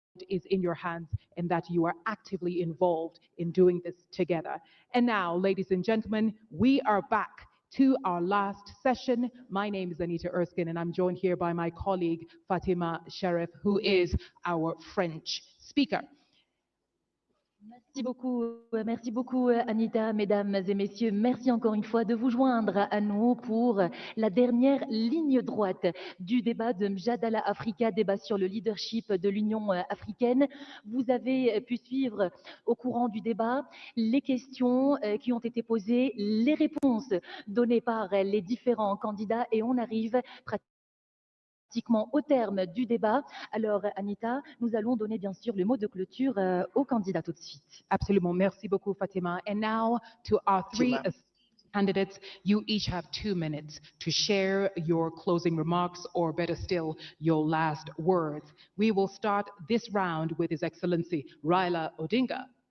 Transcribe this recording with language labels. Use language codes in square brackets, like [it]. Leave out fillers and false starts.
[en] Is in your hands and that you are actively involved in doing this together. And now, ladies and gentlemen, we are back to our last session. My name is Anita Erskine, and I'm joined here by my colleague Fatima Sharif, who is our French speaker. [fr] Merci beaucoup Anita, mesdames et messieurs. Merci encore une fois de vous joindre à nous pour la dernière ligne droite du débat de Mjadala Africa, débat sur le leadership de l'Union africaine. Vous avez pu suivre au courant du débat les questions qui ont été posées, les réponses données par les différents candidats et on arrive pratiquement au terme du débat. Alors, Anita, nous allons donner bien sûr le mot de clôture aux candidats tout de suite. Absolument. Merci beaucoup, Fatima. [en] And now to our three candidates, you each have 2 minutes to share your closing remarks, or better still, your last words. We will start this round with His Excellency Raila Odinga.